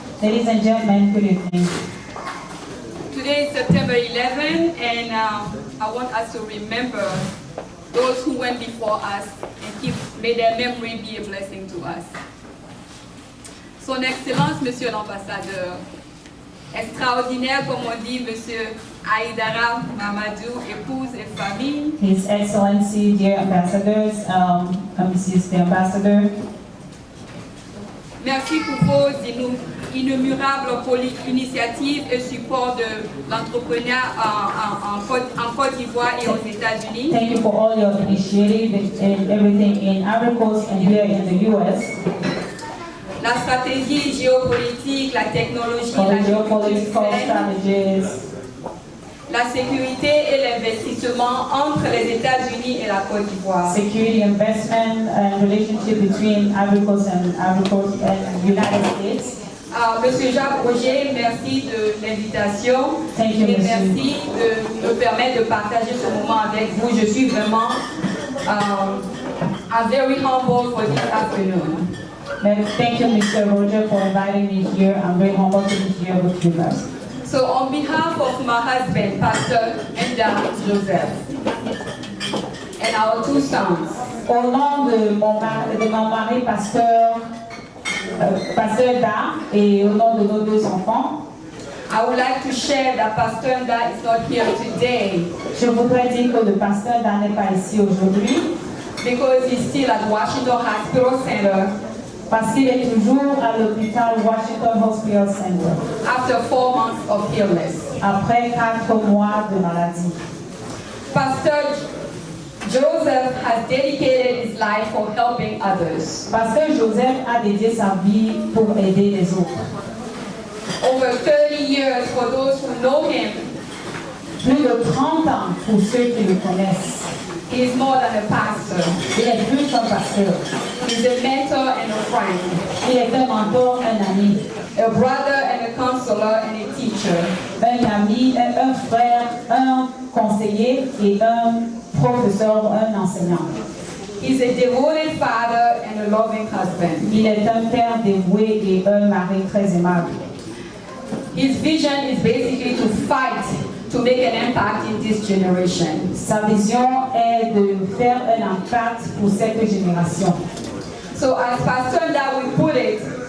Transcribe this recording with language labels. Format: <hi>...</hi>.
<en>Ladies and gentlemen, good evening. Today is September 11, and I want us to remember those who went before us and may their memory be a blessing to us.</en> <fr>Son Excellence, Monsieur l'ambassadeur, extraordinaire, comme on dit, Monsieur Aïdara Mamadou, épouse et famille.</fr> <en>His Excellency, dear ambassadors, Mrs. the Ambassador.</en> <fr>Merci pour vos innombrables initiatives et support de l'entrepreneuriat en Côte d'Ivoire et aux États-Unis.</fr> <en>Thank you for all your initiatives and everything in Ivory Coast and here in the U.S.</en> <fr>La stratégie géopolitique, la technologie, la sécurité et l'investissement entre les États-Unis et la Côte d'Ivoire.</fr> <en>Security, investment and relationship between Ivory Coast and United States.</en> <fr>Monsieur Jacques Roger, merci de l'invitation et merci de me permettre de partager ce moment avec vous. Je suis vraiment</fr> <en>I'm very humble for this afternoon. Thank you, Mr. Roger, for inviting me here. I'm very humbled to be here with you guys. So on behalf of my husband, Pastor Enda Joseph, and our 2 sons,</en> <fr>au nom de mon mari, Pasteur Da, et au nom de nos 2 enfants,</fr> <en>I would like to share that Pastor Enda is not here today.</en> <fr>Je voudrais dire que le pasteur Da n'est pas ici aujourd'hui.</fr> <en>because he's still at Washington Hospital Center</en> <fr>parce qu'il est toujours à l'hôpital Washington Hospital Center</fr> <en>after 4 months of illness.</en> <fr>après 4 mois de maladie.</fr> <en>Pastor Joseph has dedicated his life for helping others.</en> <fr>Pasteur Joseph a dédié sa vie pour aider les autres.</fr> <en>Over 30 years for those who know him.</en> <fr>Plus de 30 ans pour ceux qui le connaissent.</fr> <en>He is more than a pastor.</en> <fr>Il est plus qu'un pasteur.</fr> <en>He's a mentor and a friend.</en> <fr>Il est un mentor, un ami.</fr> <en>A brother and a counselor and a teacher.</en> <fr>Un ami, un frère, un conseiller et un professeur, un enseignant.</fr> <en>He's a devoted father and a loving husband.</en> <fr>Il est un père dévoué et un mari très aimable.</fr> <en>His vision is basically to fight to make an impact in this generation.</en> <fr>Sa vision est de faire un impact pour cette génération.</fr> <en>So as Pastor Ndawi put it,</en>